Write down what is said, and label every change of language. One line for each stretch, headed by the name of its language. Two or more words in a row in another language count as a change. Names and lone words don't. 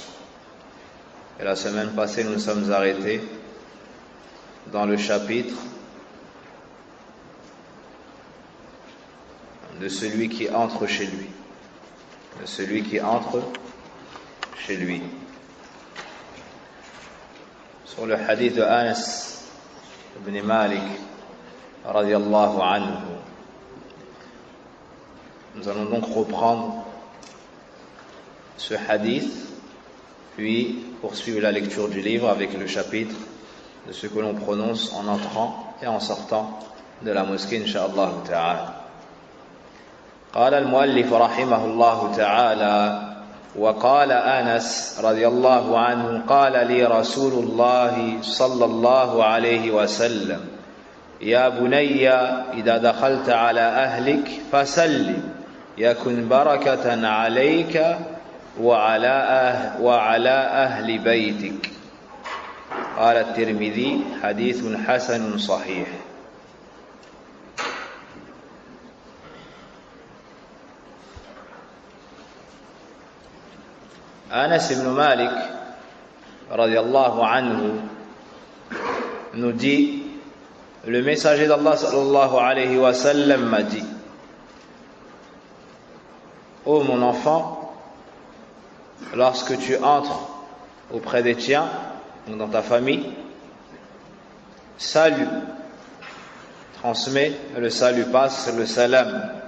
French: Et la semaine passée, nous nous sommes arrêtés dans le chapitre de celui qui entre chez lui. De celui qui entre chez lui. Sur le hadith de Anas ibn Malik
Arabic: رضي الله عنه.
French: Nous allons donc reprendre ce hadith, puis poursuivre la lecture du livre avec le chapitre de ce que l'on prononce en entrant et en sortant de la mosquée,
Arabic: إن شاء الله تعالى. قال المؤلف رحمه الله تعالى: وقال أنس رضي الله عنه: قال لي رسول الله صلى الله عليه وسلم: يا بني إذا دخلت على أهلك فسلم يكن بركة عليك وعلى أهل بيتك. قال الترمذي: حديث حسن صحيح.
French: Anas ibn Malik
Arabic: رضي الله عنه
French: nous dit: le messager d'Allah
Arabic: صلى الله عليه وسلم
French: m'a dit: ô mon enfant, lorsque tu entres auprès des tiens, donc dans ta famille, salue, transmets le salut, passe le salam.